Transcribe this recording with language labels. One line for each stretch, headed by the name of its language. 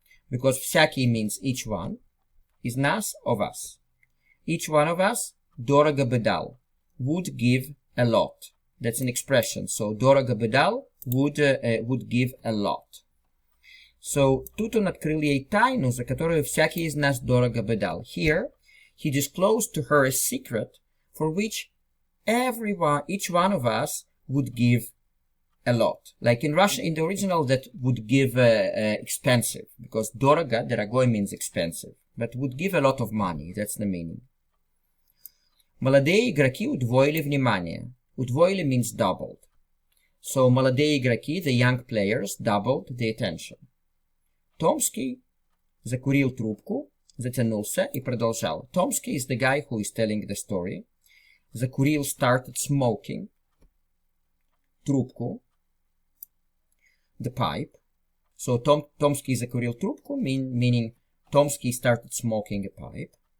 English: Because всякий means each one,
Russian: из нас
English: of us. Each one of us,
Russian: дорого бы дал,
English: would give a lot. That's an expression. So
Russian: дорого бы дал
English: would give a lot.
Russian: So тут он открыл ей тайну, за которую всякий из нас дорого бы дал.
English: Here, he disclosed to her a secret for which each one of us would give a lot. Like in Russian, in the original, that would give expensive, because дорого, дорогой means expensive, but would give a lot of money. That's the meaning.
Russian: Молодые игроки удвоили внимание.
English: Удвоили means doubled. So
Russian: молодые игроки,
English: the young players, doubled the attention.
Russian: Tomsky закурил трубку, затянулся и продолжал.
English: Tomsky is the guy who is telling the story. Закурил started smoking. Трубку. The pipe. So Tomsky
Russian: закурил трубку,
English: meaning Tomsky started smoking a pipe.